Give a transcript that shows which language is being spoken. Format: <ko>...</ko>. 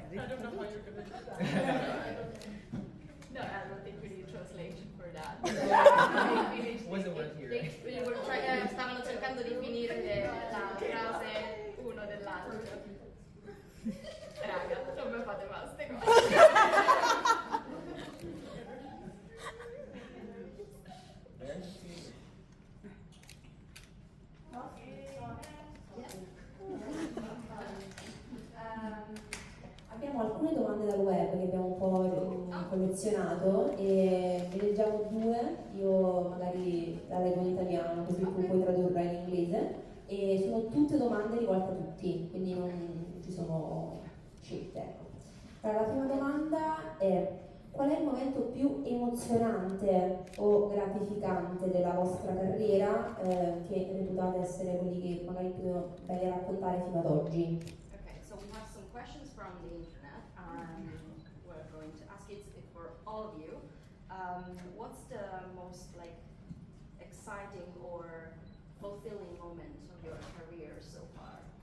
<en>I don't know how you're gonna do that. No, I don't think we need translation for that. Wasn't worth hearing.</en> <it>Stavano cercando di finire la frase uno dell'altro. Raga, non mi fate mai ste cose. Abbiamo alcune domande dal web che abbiamo un po' collezionato e ne leggiamo due, io magari la leggo in italiano così tu puoi tradurla in inglese e sono tutte domande rivolte a tutti, quindi non ci sono scelte. Ecco. Allora, la prima domanda è: qual è il momento più emozionante o gratificante della vostra carriera che reputate essere quelli che magari più belli a raccontare fino ad oggi?</it> <en>Okay, so we have some questions from the internet. We're going to ask it for all of you. What's the most exciting or fulfilling moment of your career so far?</en>